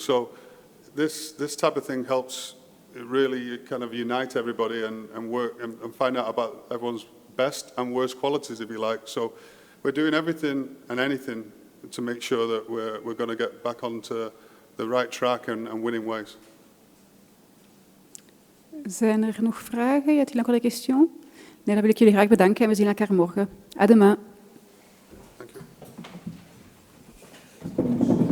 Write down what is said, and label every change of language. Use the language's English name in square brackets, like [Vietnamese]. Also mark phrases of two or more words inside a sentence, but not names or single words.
[English] So this type of thing helps really kind of unite everybody and work and find out about everyone's best and worst qualities, if you like. So we're doing everything and anything to make sure that we're going to get back onto the right track and winning ways. [Dutch] Zijn er nog vragen? [French] Y a-t-il encore des questions? [Dutch] Nee, dan wil ik jullie graag bedanken en we zien elkaar morgen. [French] À demain. [English] Thank you.